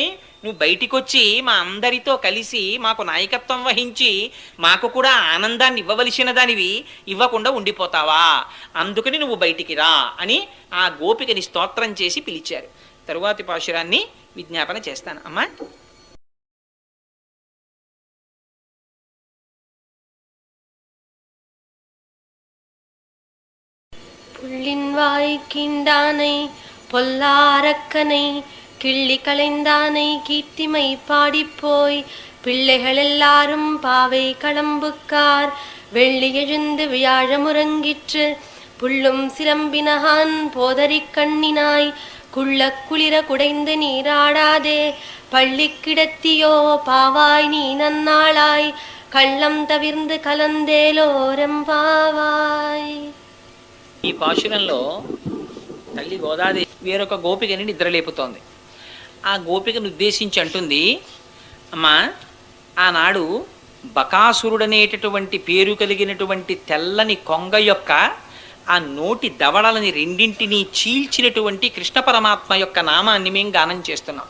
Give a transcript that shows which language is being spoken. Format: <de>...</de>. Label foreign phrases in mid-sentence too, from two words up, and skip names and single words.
<te>నువ్వు బయటికొచ్చి మా అందరితో కలిసి మాకు నాయకత్వం వహించి మాకు కూడా ఆనందాన్ని ఇవ్వవలసిన దానివి ఇవ్వకుండా ఉండిపోతావా? అందుకని నువ్వు బయటికి రా అని ఆ గోపికని స్తోత్రం చేసి పిలిచారు. తరువాతి పాశురాన్ని విజ్ఞాపన చేస్తాను. అమ్మా,</te> <ta>புள்ளின்வாய் கீண்டானை பொல்லாரக்கனை கிள்ளி களைந்தானை கீர்த்திமை பாடிப்போய் பிள்ளைகள் எல்லாரும் பாவை களம்புக்கார் வெள்ளி எழுந்து வியாழமுறங்கிற்று புள்ளும் சிலம்பினகான் போதறி கண்ணினாய் குள்ள குளிர குடைந்து நீராடாதே பள்ளி கிடத்தியோ பாவாய் நீ நன்னாளாய் கள்ளம் தவிர்ந்து கலந்தேலோரம் பாவாய்.</ta> <te>ఈ పాశురంలో తల్లి గోదాదేవి వేరొక గోపికని నిద్రలేపుతోంది. ఆ గోపికను ఉద్దేశించి అంటుంది, అమ్మా, ఆనాడు బకాసురుడనేటటువంటి పేరు కలిగినటువంటి తెల్లని కొంగ యొక్క ఆ నోటి దవడలని రెండింటినీ చీల్చినటువంటి కృష్ణ పరమాత్మ యొక్క నామాన్ని మేము గానం చేస్తున్నాం.</te>